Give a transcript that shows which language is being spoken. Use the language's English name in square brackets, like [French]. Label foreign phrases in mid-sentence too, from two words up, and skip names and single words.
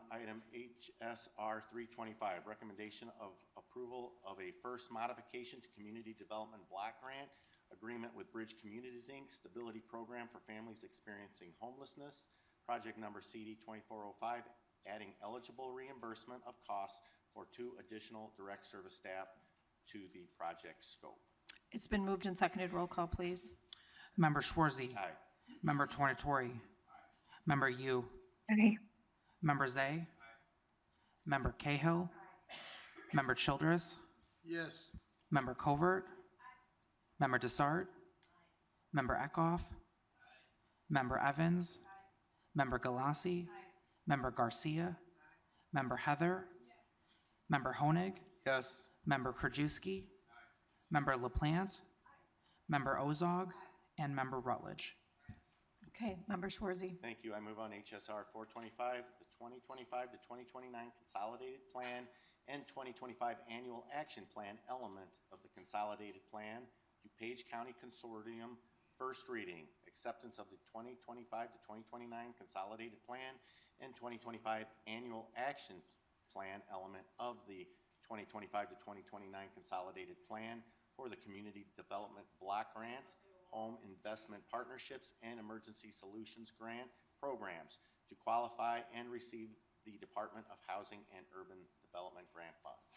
[English] Item HSR 325, recommendation of approval of a first modification to Community Development Block Grant agreement with Bridge Communities, Inc., Stability Program for Families Experiencing Homelessness, project number CD 2405, adding eligible reimbursement of costs for 2 additional direct service staff to the project scope. It's been moved and seconded. Roll call, please. Member Schwarzy. Aye. Member Tornatori. Member Yu. Aye. Member Zay. Member Cahill. Member Childress. Yes. Member Covert. Member Desart. Member Eckhoff. Member Evans. Member Galassi. Member Garcia. Member Heather. Member Honig. Yes. Member Krajewski. Member LaPlante. Member Ozog. And Member Rutledge. Okay, Member Schwarzy. Thank you. I move on HSR 425, the 2025 to 2029 Consolidated Plan and 2025 Annual Action Plan element of the Consolidated Plan, DuPage County Consortium, first reading, acceptance of the 2025 to 2029 Consolidated Plan and 2025 Annual Action Plan element of the 2025 to 2029 Consolidated Plan for the Community Development Block Grant, Home Investment Partnerships, and Emergency Solutions Grant programs to qualify and receive the Department of Housing and Urban Development grant funds.